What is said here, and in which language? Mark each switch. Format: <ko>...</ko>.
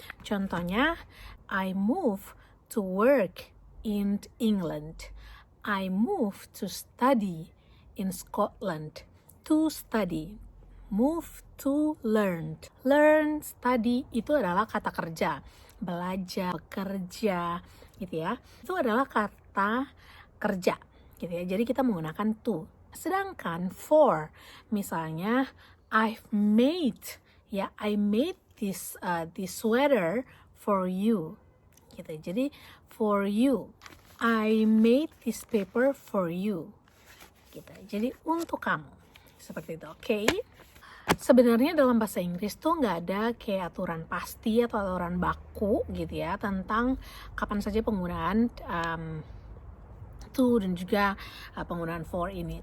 <en>Contohnya I move to work in England. I move to study in Scotland. To study, move to learn.</en> <id>Learn, study itu adalah kata kerja, belajar, bekerja, gitu ya. Itu adalah kata kerja, gitu ya. Jadi kita menggunakan to. Sedangkan for, misalnya</id> <en>I made this sweater for you,</en> <id>gitu.</id> <en>Jadi for you, I made this paper for you, gitu.</en> <id>Jadi untuk kamu. Seperti itu, oke? Sebenarnya dalam bahasa Inggris tuh nggak ada kayak aturan pasti atau aturan baku gitu ya tentang kapan saja penggunaan to dan juga penggunaan for ini.</id>